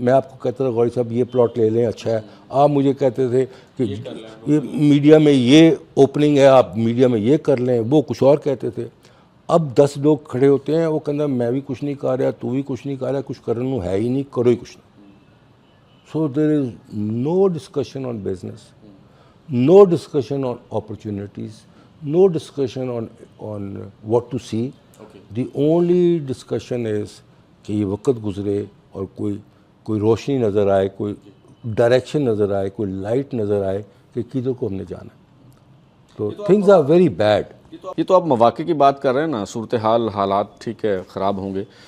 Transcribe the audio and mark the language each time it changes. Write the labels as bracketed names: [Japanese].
[Urdu] میں آپ کو کہتا تھا غوری صاحب یہ پلاٹ لے لیں, اچھا ہے. آپ مجھے کہتے تھے کہ یہ میڈیا میں یہ اوپننگ ہے, آپ میڈیا میں یہ کر لیں, وہ کچھ اور کہتے تھے. اب 10 لوگ کھڑے ہوتے ہیں, وہ کہنا میں بھی کچھ نہیں کر رہا, تو بھی کچھ نہیں کر رہا, کچھ کرنے ہے ہی نہیں, کرو ہی کچھ نہیں. [English] So there is no discussion on business, no discussion on opportunities, no discussion on what to see. The only discussion is [Urdu] کہ یہ وقت گزرے اور کوئی روشنی نظر آئے, کوئی ڈائریکشن نظر آئے, کوئی لائٹ نظر آئے کہ کدھر کو ہم نے جانا ہے. [English] تو things are very bad. [Urdu] یہ تو آپ مواقع کی بات کر رہے ہیں نا, صورتحال حالات ٹھیک ہے خراب ہوں گے.